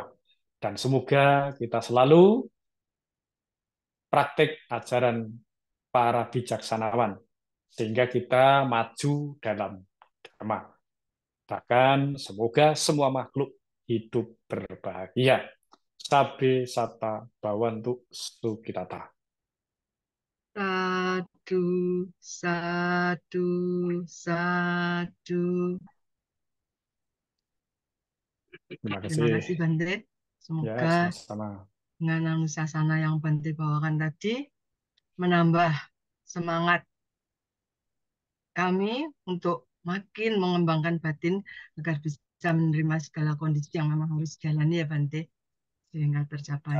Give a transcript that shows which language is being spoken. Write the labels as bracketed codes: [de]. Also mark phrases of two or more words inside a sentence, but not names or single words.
[id] Dan semoga kita selalu praktik ajaran para bijaksanawan, sehingga kita maju dalam dharma. Bahkan semoga semua makhluk hidup berbahagia. [pi] Sabe sata bawantu sukitata. Sadu, sadu, sadu. [id] Terima Terima kasih. kasih Bante. Ya, Semoga sama-sama. dengan anusasana yang Bante bawakan tadi menambah semangat kami untuk makin mengembangkan batin agar bisa menerima segala kondisi yang memang harus dijalani ya Bante, sehingga tercapai